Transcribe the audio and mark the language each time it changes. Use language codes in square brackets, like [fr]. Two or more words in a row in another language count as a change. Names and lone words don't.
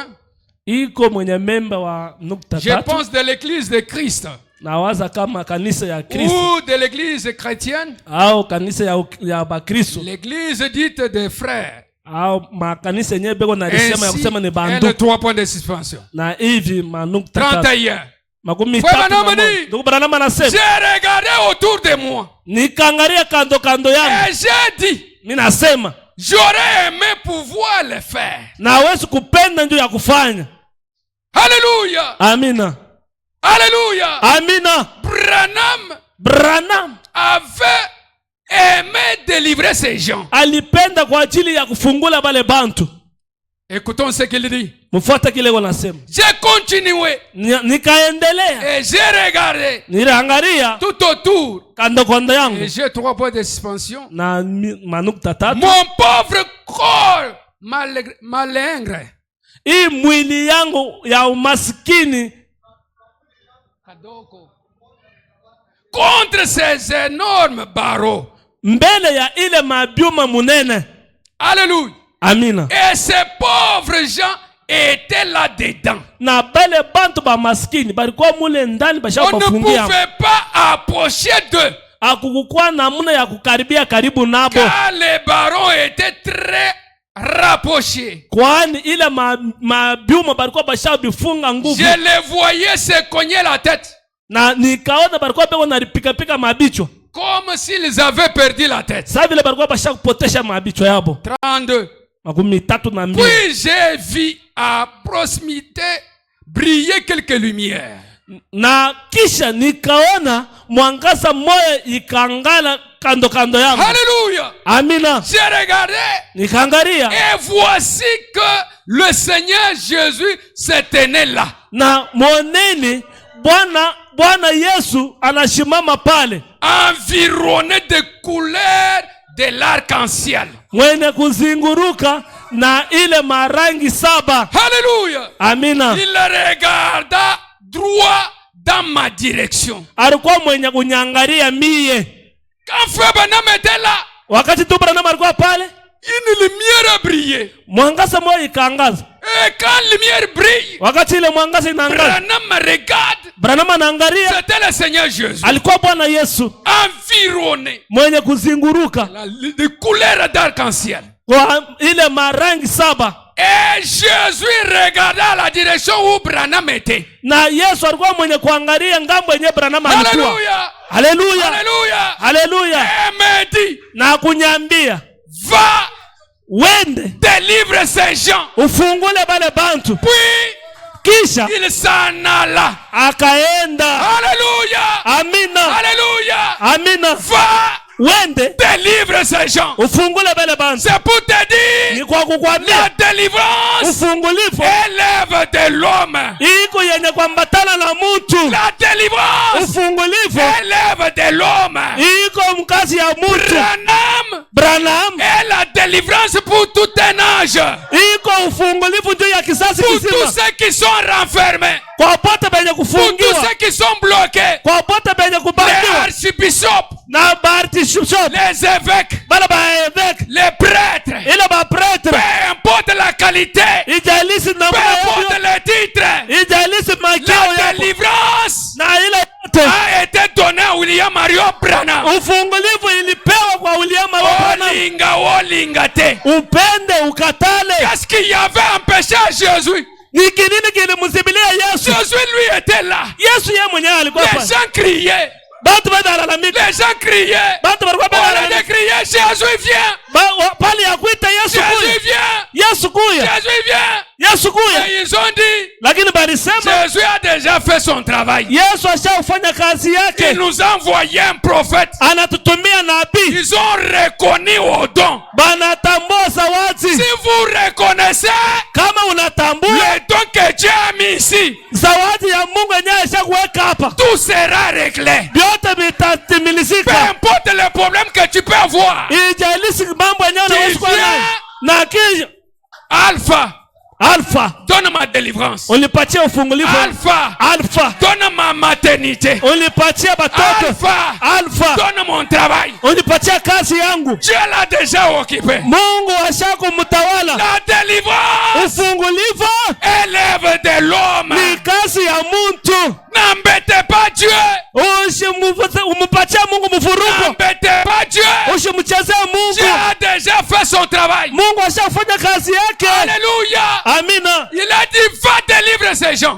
[sw] Iko mwenye memba wa nukta Je tatu. [fr] pense de l'église de Christ [sw] Nawaza kama kanisa ya Kristo [fr] ou de l'église chrétienne, [sw] au kanisa ya Bakristo [fr] l'église dite des frères. [sw] au makanisa yenyewe beko na risema ya [fr] Ainsi, [sw] kusema ni [fr] elle [sw] bandu. [fr] a 3 points de suspension. [sw] Na hivi manukta tatu. [fr] 31. [sw] Makumi [fr] Frère [sw] tatu na [fr] Branham [sw] moja. [fr] dit, [sw] Ndugu Branham anasema, [fr] j'ai regardé autour de moi [sw] nikaangalia kando kando yangu, [fr] et j'ai dit, [sw] mimi nasema [fr] j'aurais aimé pouvoir le faire. [sw] na hawezi kupenda ndio ya kufanya. [fr] Alléluia. [sw] Amina. [fr] Alléluia. [sw] Amina. [fr] Branham [sw] Branham [fr] avait aimé délivrer ces gens. [sw] alipenda kwa ajili ya kufungula bale bantu. [fr] Écoutons ce qu'il dit. [sw] Mfuata kile wanasema. [fr] J'ai continué [sw] Nikaendelea. [fr] et j'ai regardé [sw] Niliangalia [fr] tout autour [sw] kando kando yangu [fr] et j'ai 3 points de suspension. [sw] na manukta tatu. [fr] Mon pauvre corps malingre [sw] Hii mwili yangu ya umaskini [fr] contre ces énormes barreaux. [sw] mbele ya ile mabyuma munene. [fr] Alléluia. [sw] Amina. [fr] Et ces pauvres gens étaient là-dedans. [sw] Na bale bantu ba maskini balikuwa mule ndani basha [fr] On ne [sw] kufungia. [fr] pouvait pas approcher d'eux [sw] Akukukuwa namna ya kukaribia karibu nabo, [fr] car les barons étaient très rapprochés. [sw] kwani ile mabyuma balikuwa basha bifunga nguvu. [fr] Je les voyais se cogner la tête [sw] Na nikaona balikuwa beko nalipika mabichwa [fr] comme s'ils avaient perdu la tête. [sw] sasa vile balikuwa basha kupotesha mabichwa yabo. [fr] 32. [sw] Makumi tatu na mbili. [fr] Puis j'ai vu à proximité briller quelques lumières. [sw] Na kisha nikaona mwangaza moja ikangala kando kando yangu. [fr] Alléluia. [sw] Amina. [fr] J'ai regardé [sw] Nikaangalia [fr] et voici que le Seigneur Jésus se tenait là. [sw] na moneni Bwana Yesu anashimama pale, [fr] environné de couleurs de l'arc-en-ciel. [sw] mwenye kuzinguruka na ile marangi 7. [fr] Alléluia. [sw] Amina. [fr] Il regarda droit dans ma direction. [sw] Alikuwa mwenye kunyangalia mie. [fr] Quand Frère Branham était là, [sw] Wakati tu Branham alikuwa pale, [fr] une lumière a brillé. [sw] mwangaza moja ikaangaza. [fr] Et quand la lumière brille, [sw] Wakati ile mwangaza inaangaza, [fr] Branham me regarde. [sw] Branham anaangalia, [fr] C'était le Seigneur Jésus. [sw] alikuwa Bwana Yesu [fr] Environné [sw] mwenye kuzinguruka [fr] de couleurs d'arc-en-ciel. [sw] kwa ile marangi 7. [fr] Et Jésus regardait la direction où Branham était. [sw] Na Yesu alikuwa mwenye kuangalia ngambo yenye Branham alikuwa. [fr] Alléluia. [sw] Haleluya. [fr] Alléluia. [sw] Haleluya. [fr] Et me dit, [sw] Na kunyambia, [fr] va, [sw] wende [fr] délivre ces gens. [sw] ufungule bale bantu. [fr] Puis, [sw] Kisha [fr] il s'en alla. [sw] akaenda. [fr] Alléluia. [sw] Amina. [fr] Alléluia. [sw] Amina. [fr] Va, [sw] Wende [fr] délivre ces gens. [sw] ufungule bale bantu. [fr] C'est pour te [sw] Ni [fr] dire, [sw] kwa [fr] la [sw] kukwambia [fr] délivrance [sw] ufungulifu [fr] élève de l'homme. [sw] iko yenye kuambatana na mtu. [fr] La délivrance [sw] Ufungulifu [fr] élève de l'homme. [sw] iko mkazi ya mtu. [fr] Branham [sw] Branham [fr] est la délivrance pour tout un âge. [sw] iko ufungulifu juu ya kisasi [fr] Pour tous [sw] kizima, [fr] ceux qui sont renfermés. [sw] kwa pote benye [fr] Pour tous [sw] kufungiwa, [fr] ceux qui sont bloqués. [sw] kwa pote benye [fr] Les [sw] kubangiwa [fr] archibishops, [sw] na bartishop [fr] les évêques, [sw] bala baeveke [fr] les prêtres. [sw] ile bapretre, [fr] Peu importe la qualité, [sw] ijalisi [fr] peu [sw] namna [fr] importe [sw] yavyo, [fr] le titre, [sw] ijalisi makao [fr] la [sw] yako [fr] délivrance [sw] na ile yote. [fr] a été donnée à William Mario Branham. [sw] Ufungulivu ilipewa kwa William Branham. [ln] Olinga, olinga te. [sw] Upende ukatale. [fr] Qu'est-ce qu'il y avait empêché à Jésus? [sw] Ni kinini kilimsibilia Yesu? [fr] Jésus lui était là. [sw] Yesu yeye mwenyewe alikuwa [fr] Les [sw] pale. [fr] gens criaient. [sw] Batu balalamika. [fr] Les gens criaient. [sw] Batu balikuwa [fr] On a [sw] balalamika. [fr] crié, Jésus vient. [sw] Pale ya kuita Yesu [fr] Jésus [sw] kuya. [fr] vient. [sw] Yesu kuya. [fr] Jésus vient. [sw] Yesu kuya. [fr] Et ils ont dit, [sw] Lakini balisema [fr] Jésus a déjà fait son travail. [sw] Yesu ashafanya kazi [fr] Il [sw] yake. [fr] nous a envoyé un prophète. [sw] Anatutumia nabii. [fr] Ils ont reconnu au don. [sw] Banatambua zawadi. [fr] Si vous reconnaissez [sw] Kama unatambua [fr] le don que Dieu a mis ici, [sw] zawadi ya Mungu yenyewe ishakuweka hapa, [fr] tout sera réglé. [sw] vyote [fr] Peu [sw] vitatimilizika. [fr] importe le problème que tu peux avoir. [sw] Ijalisi mambo yenyewe unaweza kuwa nayo. Na kisha [fr] Alpha, [sw] Alpha [fr] donne ma délivrance. [sw] ulipatia ufungulifu. [fr] Alpha, [sw] Alpha [fr] donne ma maternité. [sw] ulipatia batoto. [fr] Alpha, [sw] Alpha [fr] donne mon travail. [sw] ulipatia kazi yangu. [fr] Dieu l'a déjà occupé. [sw] Mungu ashakumtawala. [fr] La délivrance [sw] Ufungulifu [fr] élève de l'homme. [sw] ni kazi ya mtu. [fr] N'embêtez pas Dieu. [sw] Umpatia Mungu mfuruko. [fr] N'embêtez pas Dieu. [sw] Usimchezee [fr] Dieu [sw] Mungu. [fr] a déjà fait son travail. [sw] Mungu ashafanya kazi yake. [fr] Alléluia. [sw] Amina. [fr] Il a dit, va délivrer ces gens.